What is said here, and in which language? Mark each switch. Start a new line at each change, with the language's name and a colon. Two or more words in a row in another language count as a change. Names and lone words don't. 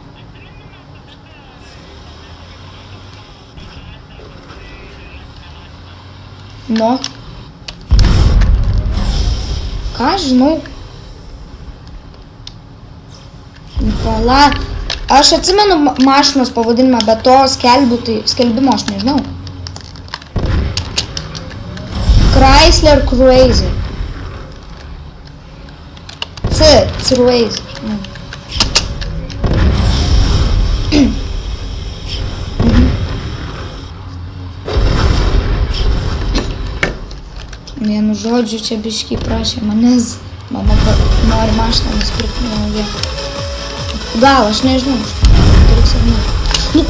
Lithuanian: Ką žinau? Pala. Aš atsimenu mašinos pavadinimą, bet to skelbimo aš nežinau. Chrysler Cruiser. Cruiser. Vienu žodžiu, čia biškiai prašė manęs. Mama nori mašiną nusipirkti naują. Gal, aš nežinau. Turiu savimą.